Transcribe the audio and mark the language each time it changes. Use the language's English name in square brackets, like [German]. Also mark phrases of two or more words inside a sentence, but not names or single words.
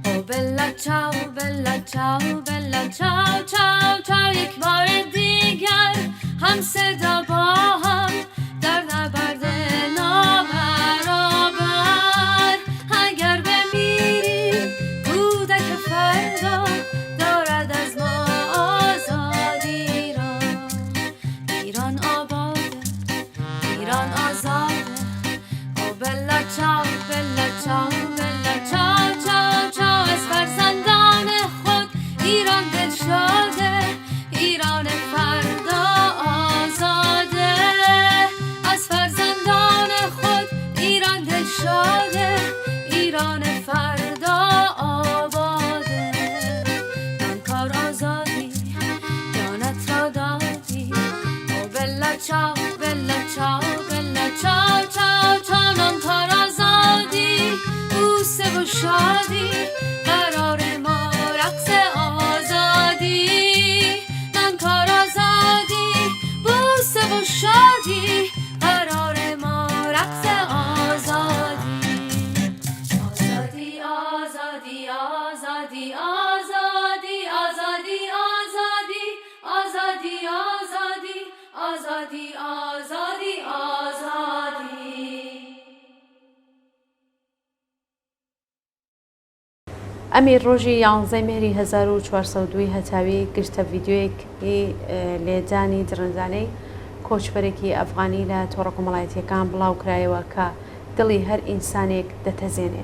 [Italian] bella ciao bella ciao bella ciao ciao ciao [Persian] چاو یک بار دیگر هم صدا با هم در نبرد نابرابر اگر بمیریم کودک فردا دارد از ما آزادی را ایران آباده ایران آزاده او [Italian] bella ciao bella ciao bella ciao ciao ciao [Persian] چاو از فرزندان خود ایران دل شده ایران فردا آزاده از فرزندان خود ایران دل شده ایران فردا آباده من کار آزادی جانت را دادی او [Italian] bella ciao bella ciao bella ciao ciao ciao [Persian] من کار آزادی بوسه و شادی قرار ما رقص آزادی من کار آزادی بوسه و شادی قرار ما رقص آزادی آزادی آزادی آزادی آزادی آزادی آزادی آزادی آزادی آزادی آزادی آزادی [Central Kurdish] ئەمیر ڕۆژی 11 مێری 1402 هەتاوی گرتە ڤیددیۆیەکی لێدانی درنجانەی کۆچبەرێکی ئەفغانی لە تۆڕە کۆمەڵایەتیەکان بڵاو کرایەوە کە دڵی هەر ئینسانێک دەتەزێنێ.